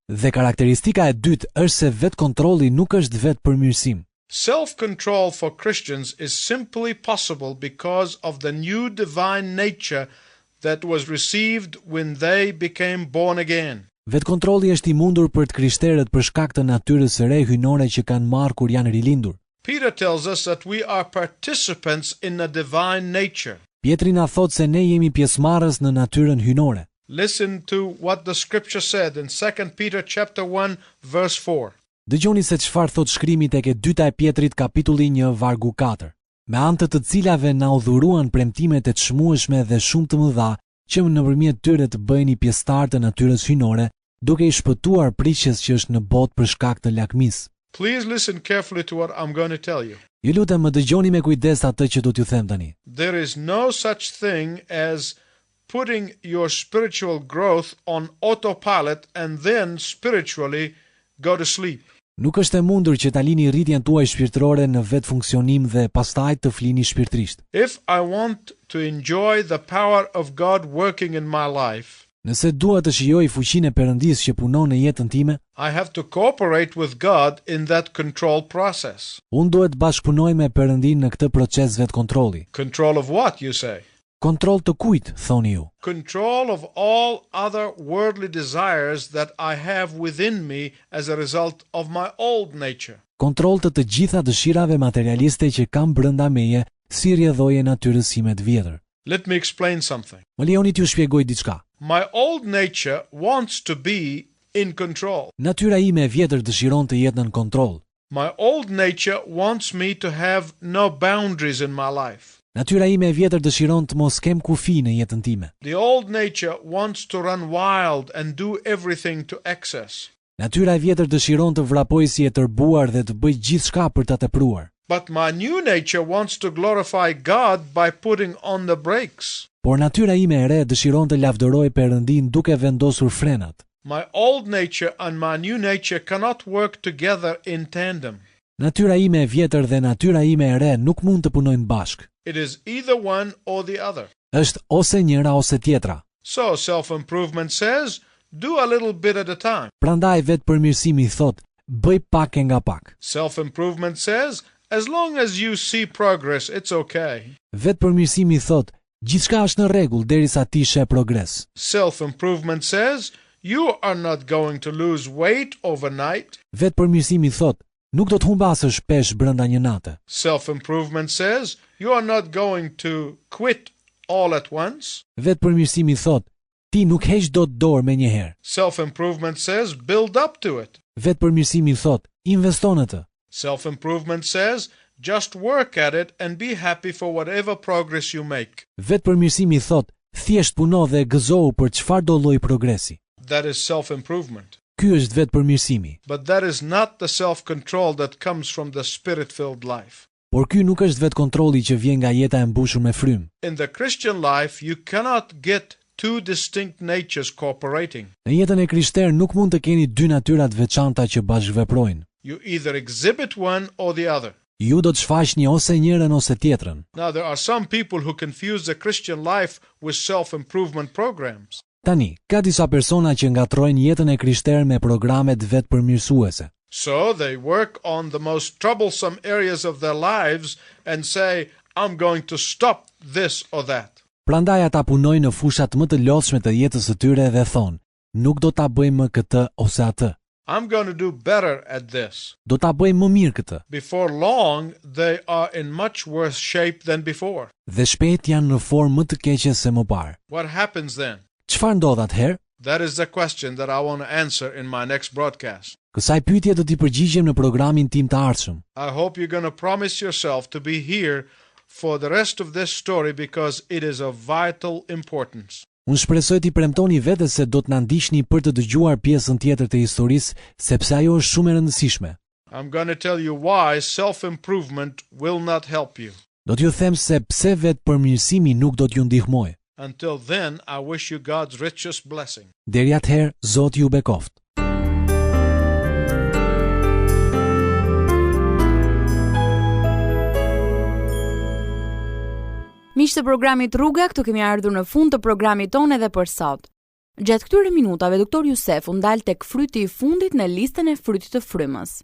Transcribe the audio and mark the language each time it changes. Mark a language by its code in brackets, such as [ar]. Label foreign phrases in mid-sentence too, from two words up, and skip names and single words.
[sq] Dhe karakteristika e dytë është se vetkontrolli nuk është vetpërmirësim. [en] Self-control for Christians is simply possible because of the new divine nature that was received when they became born again. [sq] Vetkontrolli është i mundur për të krishterët për shkak të natyrës së re hyjnore që kanë marrë kur janë rilindur. [en] Peter tells us that we are participants in a divine nature. [sq] Pietri na thot se ne jemi pjesëmarrës në natyrën hyjnore. [en] Listen to what the scripture said in 2 Peter chapter 1 verse 4. [sq] Dëgjoni se çfarë thot shkrimi tek e dyta e Pietrit kapitulli 1 vargu 4. Me anë të cilave na u dhuruan premtimet e çmueshme dhe shumë të mëdha, që nëpërmjet tyre të bëheni pjesëtar të natyrës hyjnore, duke i shpëtuar prishjes që është në botë për shkak të lakmisë. [en] Please listen carefully to what I'm going to tell you. [sq] Ju lutem më dëgjoni me kujdes atë që do t'ju them tani. [en] There is no such thing as putting your spiritual growth on autopilot and then spiritually go to sleep. [sq] Nuk është e mundur që ta lini rritjen tuaj shpirtërore në vetë funksionim dhe pastaj të flini shpirtërisht. [en] If I want to enjoy the power of God working in my life, [sq] Nëse dua të shijoj fuqinë e Perëndisë që punon në jetën time, [en] I have to cooperate with God in that control process. [sq] unë duhet të bashkëpunoj me Perëndin në këtë proces vetkontrolli. [en] Control of what, you say? [sq] Kontroll të kujt, thoni ju? [en] Control of all other worldly desires that I have within me as a result of my old nature. [sq] Kontroll të gjitha dëshirave materialiste që kam brenda meje si rrjedhoje natyrës sime të vjetër. [en] Let me explain something. [sq] Më lejoni t'ju shpjegoj diçka. [en] My old nature wants to be in control. [sq] Natyra ime e vjetër dëshiron të jetë në kontroll. [en] My old nature wants me to have no boundaries in my life. [sq] Natyra ime e vjetër dëshiron të mos kem kufi në jetën time. [en] The old nature wants to run wild and do everything to excess. [sq] Natyra e vjetër dëshiron të vrapojë si e tërbuar dhe të bëjë gjithçka për ta tepruar. [en] But my new nature wants to glorify God by putting on the brakes. [sq] Por natyra ime e re dëshiron të lavdërojë Perëndin duke vendosur frenat. [en] My old nature and my new nature cannot work together in tandem. [sq] Natyra ime e vjetër dhe natyra ime e re nuk mund të punojnë bashkë. [en] It is either one or the other. [sq] Është ose njëra ose tjetra. [en] So self-improvement says, do a little bit at a time. [sq] Prandaj vetpërmirësimi thot, bëj pak e nga pak. [en] Self-improvement says, as long as you see progress, it's okay. [sq] Vetpërmirësimi thot, gjithçka është në rregull derisa ti sheh progres. [en] Self-improvement says, you are not going to lose weight overnight. [sq] Vetpërmirësimi thot, nuk do të humbasësh pesh brenda një nate. [en] Self-improvement says you are not going to quit all at once. [sq] Vetëpërmirësimi thot, ti nuk heq dot dorë me njëherë. [en] Self-improvement says build up to it. [sq] Vetëpërmirësimi thot, investo në të. [en] Self-improvement says just work at it and be happy for whatever progress you make. [sq] Vetëpërmirësimi thot, thjesht puno dhe gëzohu për çfarëdo lloj progresi. [en] That is self-improvement. [sq] Ky është vetëpërmirësimi. [en] But that is not the self-control that comes from the spirit-filled life. [sq] Por ky nuk është vetëkontrolli që vjen nga jeta e mbushur me frym. [en] In the Christian life, you cannot get two distinct natures cooperating. [sq] Në jetën e krishterë nuk mund të keni dy natyra të veçanta që bashkëveprojnë. [en] You either exhibit one or the other. [sq] Ju do të shfaqni ose njërin ose tjetrën. [en] Now, there are some people who confuse the Christian life with self-improvement programs. [sq] Tani, ka disa persona që ngatrojnë jetën e krishterë me programet vetëpërmirësuese. [en] So they work on the most troublesome areas of their lives and say, I'm going to stop this or that. [sq] Prandaj ata punojnë në fushat më të lodhshme të jetës së tyre dhe thonë, nuk do ta bëjmë më këtë ose atë. [en] I'm going to do better at this. [sq] Do ta bëjmë më mirë këtë. [en] Before long, they are in much worse shape than before. [sq] Dhe shpejt janë në formë më të keqe se më parë. [en] What happens then? [sq] Çfarë ndodh atëherë? [en] That is the question that I want to answer in my next broadcast. [sq] Kësaj pyetje do t'i përgjigjem në programin tim të ardhshëm. [en] I hope you're going to promise yourself to be here for the rest of this story because it is of vital importance. [sq] Unë shpresoj t'i premtoni vetes se do të na ndiqni për të dëgjuar pjesën tjetër të historisë, sepse ajo është shumë e rëndësishme. [en] I'm going to tell you why self-improvement will not help you. [sq] Do t'ju them se pse vetëpërmirësimi nuk do t'ju ndihmojë. [en] Until then, I wish you God's richest blessing. [sq] Deri atëherë, Zoti ju bekoft. Miq të programit Rruga, këtu kemi ardhur në fund të programit tonë edhe për sot. Gjatë këtyre minutave, doktor Jusef u ndal tek fryti i fundit në listën e frytit të frymës.